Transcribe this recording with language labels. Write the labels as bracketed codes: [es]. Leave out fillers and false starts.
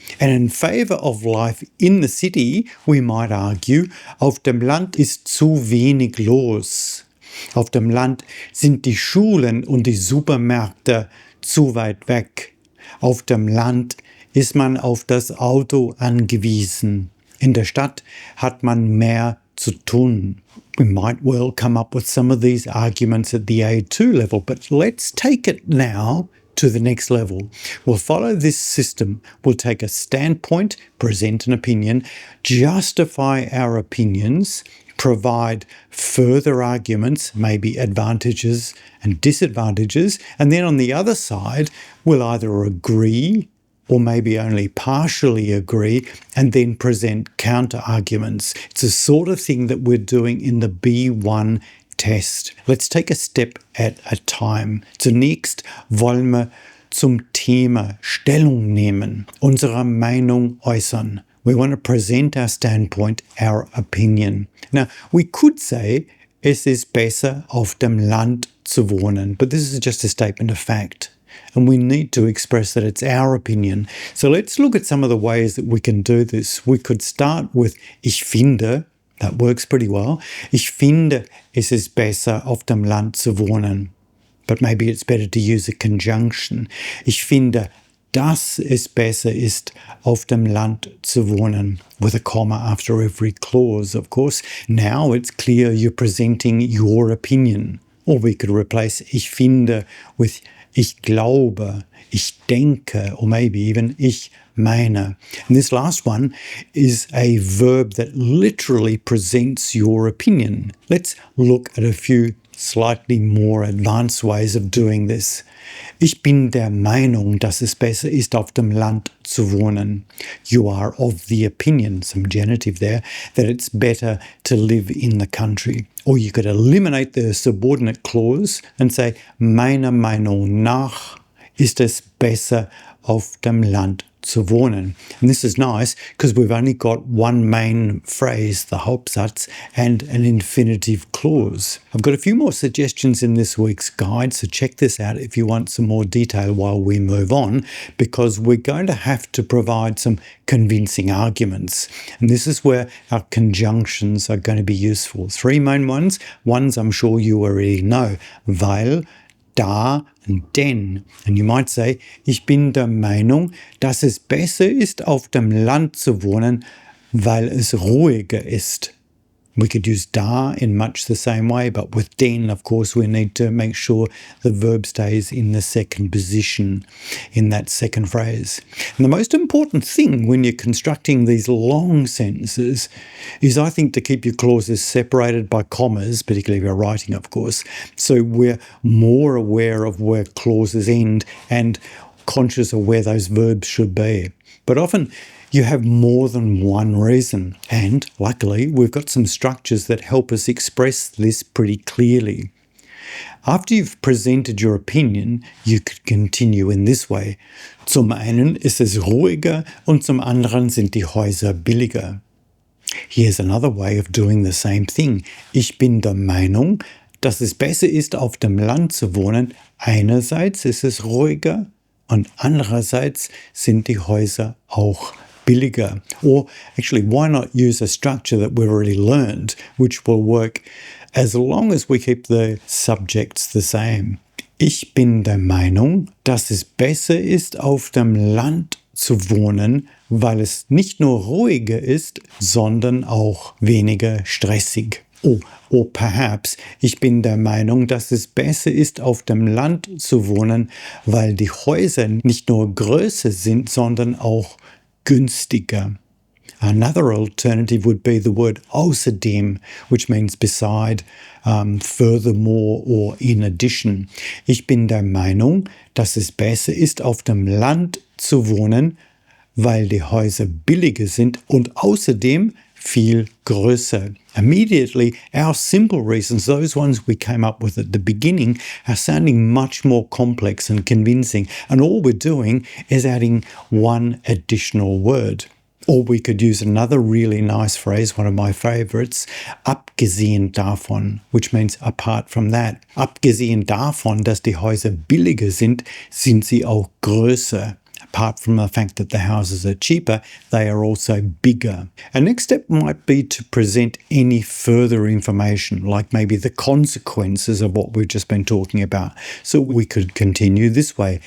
[en] And in favour of life in the city, we might argue, [de] auf dem Land ist zu wenig los. Auf dem Land sind die Schulen und die Supermärkte zu weit weg. Auf dem Land ist man auf das Auto angewiesen. In der Stadt hat man mehr zu tun. [en] We might well come up with some of these arguments at the A2 level, but let's take it now to the next level. We'll follow this system. We'll take a standpoint, present an opinion, justify our opinions, provide further arguments, maybe advantages and disadvantages, and then on the other side, we'll either agree or maybe only partially agree, and then present counter-arguments. It's the sort of thing that we're doing in the B1 test. Let's take a step at a time. [de] Zunächst wollen wir zum Thema Stellung nehmen, unsere Meinung äußern. [en] We want to present our standpoint, our opinion. Now, we could say, [de] es ist besser auf dem Land zu wohnen, [en] but this is just a statement of fact. And we need to express that it's our opinion. So let's look at some of the ways that we can do this. We could start with [de] ich finde. [en] That works pretty well. [de] Ich finde, es ist besser auf dem Land zu wohnen. [en] But maybe it's better to use a conjunction. [de] Ich finde, dass es besser ist, auf dem Land zu wohnen, [en] with a comma after every clause, of course. Now it's clear you're presenting your opinion. Or we could replace [de] ich finde [en] with [de] ich glaube, ich denke, [en] or maybe even [de] ich meine. [en] And this last one is a verb that literally presents your opinion. Let's look at a few slightly more advanced ways of doing this. [de] Ich bin der Meinung, dass es besser ist, auf dem Land zu wohnen. [en] You are of the opinion, some genitive there, that it's better to live in the country. Or you could eliminate the subordinate clause and say, [de] meiner Meinung nach ist es besser, auf dem Land zu wohnen. [en] And this is nice because we've only got one main phrase, the Hauptsatz, and an infinitive clause. I've got a few more suggestions in this week's guide, so check this out if you want some more detail while we move on, because we're going to have to provide some convincing arguments. And this is where our conjunctions are going to be useful. Three main ones. Ones I'm sure you already know. [de] Weil, da and denn. [en] And you might say, [de] ich bin der Meinung, dass es besser ist, auf dem Land zu wohnen, weil es ruhiger ist. [en] We could use da in much the same way, but with den, of course, we need to make sure the verb stays in the second position in that second phrase. And the most important thing when you're constructing these long sentences is, I think, to keep your clauses separated by commas, particularly if you're writing, of course, so we're more aware of where clauses end and conscious of where those verbs should be. But often you have more than one reason, and luckily we've got some structures that help us express this pretty clearly. After you've presented your opinion, you could continue in this way. [de] Zum einen ist es ruhiger und zum anderen sind die Häuser billiger. [en] Here's another way of doing the same thing. [de] Ich bin der Meinung, dass es besser ist, auf dem Land zu wohnen. Einerseits ist es ruhiger und andererseits sind die Häuser auch billiger. [en] Or actually, why not use a structure that we've already learned, which will work as long as we keep the subjects the same. [de] Ich bin der Meinung, dass es besser ist, auf dem Land zu wohnen, weil es nicht nur ruhiger ist, sondern auch weniger stressig. [en] Or perhaps, [de] ich bin der Meinung, dass es besser ist, auf dem Land zu wohnen, weil die Häuser nicht nur größer sind, sondern auch günstiger. [en] Another alternative would be the word außerdem, which means beside, furthermore or in addition. [de] Ich bin der Meinung, dass es besser ist, auf dem Land zu wohnen, weil die Häuser billiger sind und außerdem viel größer. [en] Immediately, our simple reasons, those ones we came up with at the beginning, are sounding much more complex and convincing. And all we're doing is adding one additional word. Or we could use another really nice phrase, one of my favorites, [de] abgesehen davon, [en] which means apart from that. [de] Abgesehen davon, dass die Häuser billiger sind sie auch größer. [en] Apart from the fact that the houses are cheaper, they are also bigger. A next step might be to present any further information, like maybe the consequences of what we've just been talking about. So we could continue this way.